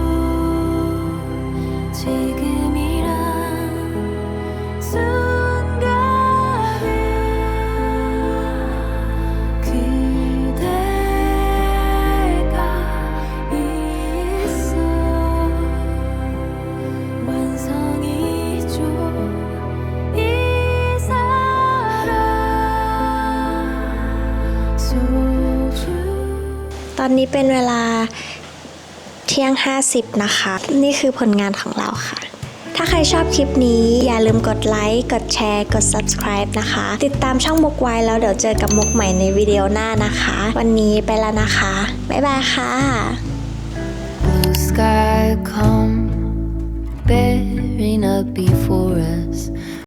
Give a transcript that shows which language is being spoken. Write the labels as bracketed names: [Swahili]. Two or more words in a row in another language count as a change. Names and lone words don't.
[Korean] 지금이란 순간에 그대가 있어 완성이죠. 이 사랑 소중 [Thai] ตอนนี้เป็นเวลาเที่ยง 50 นะคะ นี่คือผลงานของเราค่ะ ถ้าใครชอบคลิปนี้อย่าลืมกดไลค์ กดแชร์ กด subscribe นะคะ ติดตามช่องมุกไว้แล้วเดี๋ยวเจอกับมุกใหม่ในวิดีโอหน้านะคะ วันนี้ไปแล้วนะคะ บ๊ายบายค่ะ [English] Blue sky come bearing up before us.